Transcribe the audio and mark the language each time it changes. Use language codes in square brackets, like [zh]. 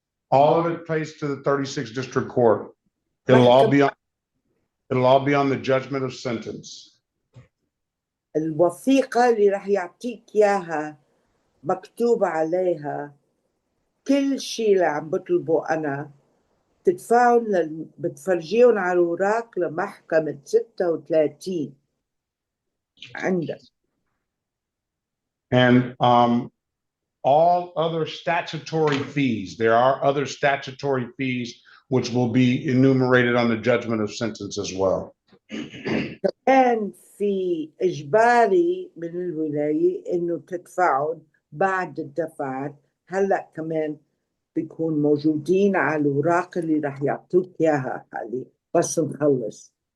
[en] All of it pays to the 36th District Court. It'll all be on the judgment of sentence. [ar] الوثيقة اللي راح يعطيك إياها مكتوب عليها كل شيء اللي عم بطلبه أنا بتدفعهم بتفرجيهم على الأوراق لمحكمة 36 عندك. [en] And all other statutory fees, there are other statutory fees which will be enumerated on the judgment of sentence as well. [ar] كان في إجباري من الولاية إنه تدفعهم بعد الدفعات. هلأ كمان بيكون موجودين على الأوراق اللي راح يعطوك إياها حالي بس نخلص.